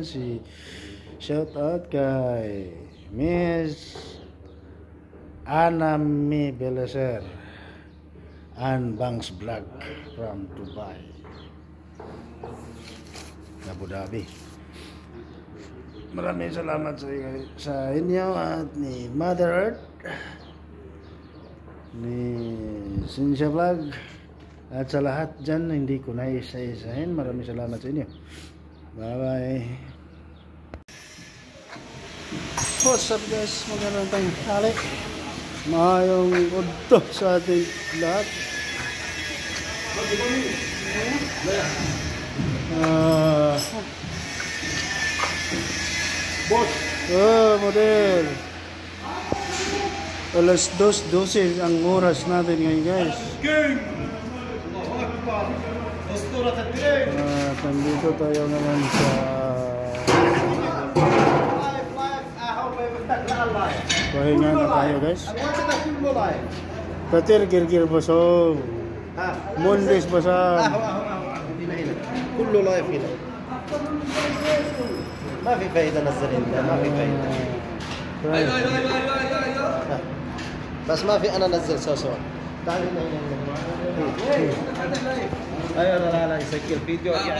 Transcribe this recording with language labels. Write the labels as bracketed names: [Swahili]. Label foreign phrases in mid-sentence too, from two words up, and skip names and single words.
[English] Shout out kay Miss Anami Beleser and Banks Vlog from Dubai, Abu Dhabi. [Filipino] Maraming salamat sa inyo at ni Mother Earth, ni Cynthia Vlog, at sa lahat dyan, hindi ko na isa-isahin. Maraming salamat sa inyo. [English] Bye bye. What's up guys, [Filipino] magandang tanghali, [Cebuano] maayong udto [Filipino] sa ating lahat. [English] Boss, model. [Filipino] Alas 2:12 ang oras natin ngayon guys. Nandito tayo naman sa pahinga na tayo guys. Patir girgir basong Mondays basang [Arabic] كله لايف هنا ما في فايدة نزل انت ما في فايدة بس ما في انا نزل سوا تعال هنا ايوه لا يسجل فيديو